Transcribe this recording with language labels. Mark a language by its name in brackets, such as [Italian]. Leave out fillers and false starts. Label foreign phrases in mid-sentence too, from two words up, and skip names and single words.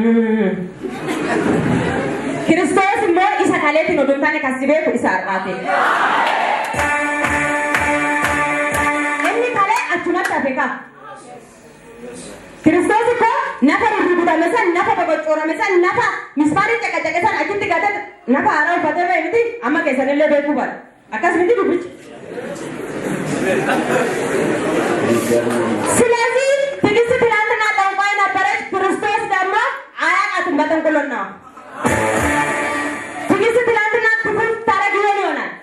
[Oromo] Kiristoos immoo isa kaleetiin oduu taane kasi beeku isa har'aate inni kalee achumatti hafe ka Kiristoos immoo nafa rurrugudhame san nafa boqocoorame san nafa mismaarii caqacaqe san achitti gate nafa haaraa uffatee ba'e miti amma keessanillee beekuu bara akkas miti dubbichi [Amharic] ስለዚህ ትግስት ትናንትና ጠንቋይ ነበረች ክርስቶስ ደግሞ አያውቃትም በጠንቁሎና ትግስት ትናንትና ክፉ ታረግ ይሆን